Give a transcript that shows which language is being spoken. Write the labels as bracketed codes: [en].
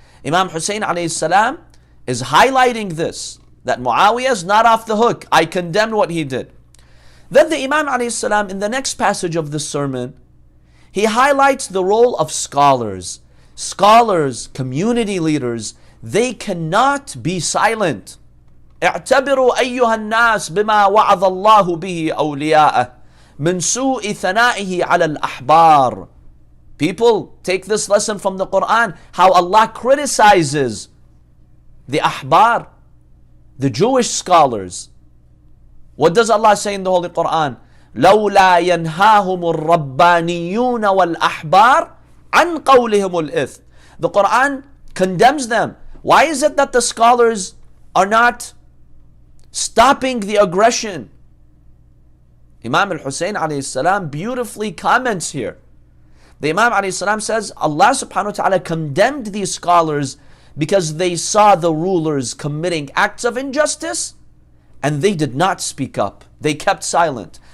[en] Imam Husayn alayhi salam is highlighting this, that Muawiya is not off the hook. I condemn what he did. Then the Imam alayhi salam, in the next passage of the sermon, he highlights the role of scholars. Scholars, community leaders, they cannot be silent. [ar] اعتبروا أيها الناس بما وعظ الله به أولياءه من سوء ثنائه على الأحبار. [en] People, take this lesson from the Quran, how Allah criticizes the ahbar, the Jewish scholars. What does Allah say in the Holy Quran? [ar] لولا ينهاهم الربانيون والأحبار عن قولهم الإثم. [en] The Quran condemns them. Why is it that the scholars are not stopping the aggression? Imam Husayn alayhi salam beautifully comments here. The Imam alayhi salam says Allah subhanahu wa ta'ala condemned these scholars because they saw the rulers committing acts of injustice and they did not speak up. They kept silent.